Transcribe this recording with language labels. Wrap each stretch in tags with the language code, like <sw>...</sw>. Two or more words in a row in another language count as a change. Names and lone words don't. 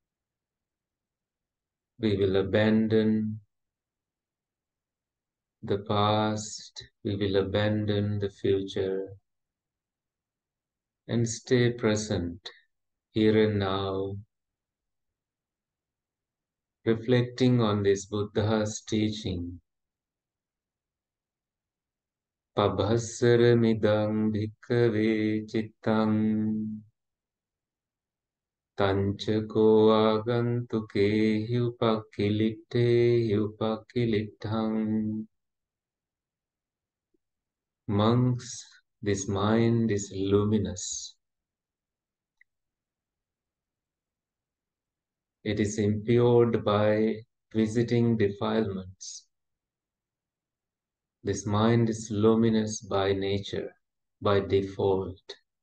<en>We will abandon the past, we will abandon the future, and stay present here and now, reflecting on this Buddha's teaching.</en> <pi>Pabhasaramidang bhikkhave cittang tancako agantuke hyupakkilitte hyupakkilitthang.</pi> <en>Monks, this mind is luminous. It is impaired by visiting defilements. This mind is luminous by nature, by default.</en>